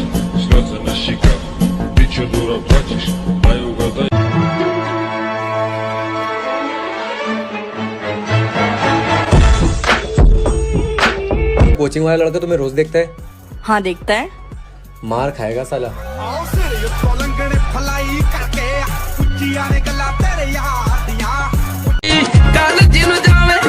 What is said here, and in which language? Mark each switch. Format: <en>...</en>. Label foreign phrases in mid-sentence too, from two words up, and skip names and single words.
<ru>Слезы на щеках, ты чё, дура, плачешь? Дай угадай.</ru> <hi>कोचिंग वाला लड़का तुम्हें रोज देखता है? हाँ देखता है। मार खाएगा साला। कल जिन</hi>